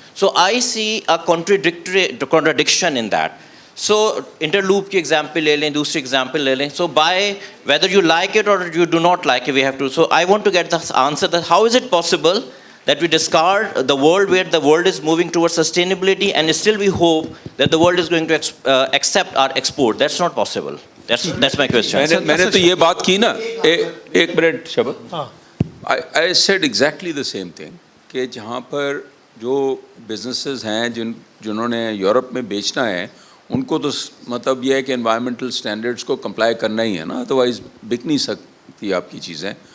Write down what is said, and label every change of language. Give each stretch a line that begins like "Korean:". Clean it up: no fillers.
English: So I see a contradiction in that.
Urdu: So interloop کی example لے لیں, دوسری ایگزامپل لے لیں.
English: So by whether you like it or you do not like it, we have to. So I want to get the answer that how is it possible that we discard the world where the world is moving towards sustainability and still we hope that the world is going to accept our export. That's not possible. That's my question.
Urdu: میں نے تو یہ بات کی نا, ایک minute شبت.
English: I said exactly the same thing
Urdu: کہ جہاں پر جو بزنسز ہیں جنہوں نے یورپ میں بیچنا ہے ان کو تو مطلب یہ ہے کہ انوائرمنٹل اسٹینڈرڈس کو کمپلائی کرنا ہی ہے نا, ادروائز بک نہیں سکتی آپ کی چیزیں.